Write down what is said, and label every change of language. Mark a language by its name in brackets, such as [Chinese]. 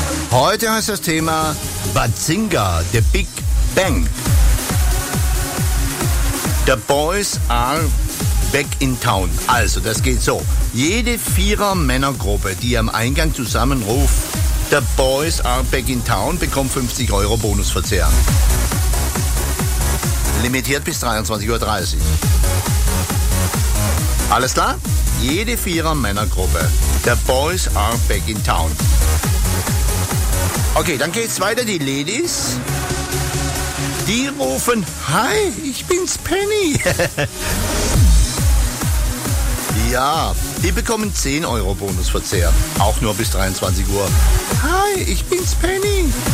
[German] Heute heißt das Thema Bazinga, The Big Bang. [English] The Boys are back in town. [German] Also, das geht so. Jede Vierer-Männergruppe, die am Eingang zusammenruft, [English] The Boys are back in town, [German] bekommt 50 Euro Bonusverzehr. Limitiert bis 23.30 Uhr. Alles klar? Jede Vierer-Männergruppe. [English] The Boys are back in town. [German] Okay, dann geht's weiter, die Ladies. Die rufen, hi, ich bin's Penny. Ja, die bekommen 10 Euro Bonusverzehr. Auch nur bis 23 Uhr. Hi, ich bin's Penny.